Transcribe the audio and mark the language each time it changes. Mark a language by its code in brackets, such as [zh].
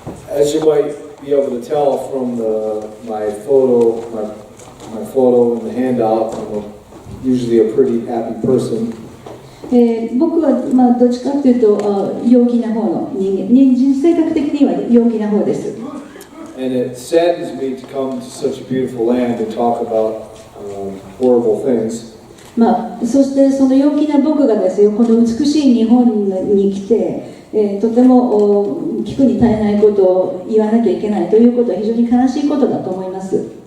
[en] As you might be able to tell from my photo in the handout, I'm usually a pretty happy person. [ja] 僕はどっちかというと陽気な方の人間、性格的には陽気な方です。 [en] And it saddens me to come to such a beautiful land and talk about horrible things. [ja] そしてその陽気な僕がですよ、この美しい日本に来て、とても聞くに耐えないことを言わなきゃいけないということは非常に悲しいことだと思います。